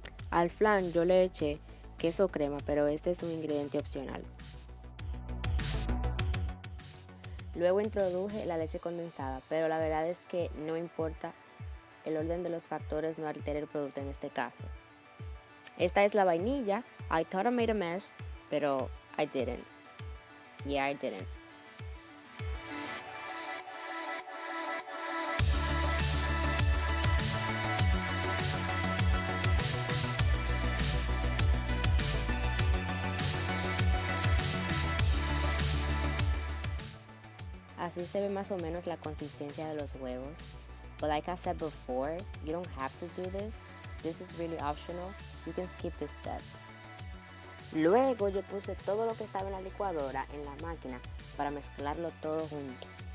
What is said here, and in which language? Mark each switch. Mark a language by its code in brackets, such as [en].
[es] Al flan yo le eché queso crema, pero este es un ingrediente opcional. Luego introduje la leche condensada, pero la verdad es que no importa, el orden de los factores no altera el producto en este caso. Esta es la vainilla. [en] I thought I made a mess, pero I didn't. Yeah, I didn't. [es] Así se ve más o menos la consistencia de los huevos. [en] But like I said before, you don't have to do this. This is really optional. You can skip this step. [es] Luego yo puse todo lo que estaba en la licuadora en la máquina para mezclarlo todo junto.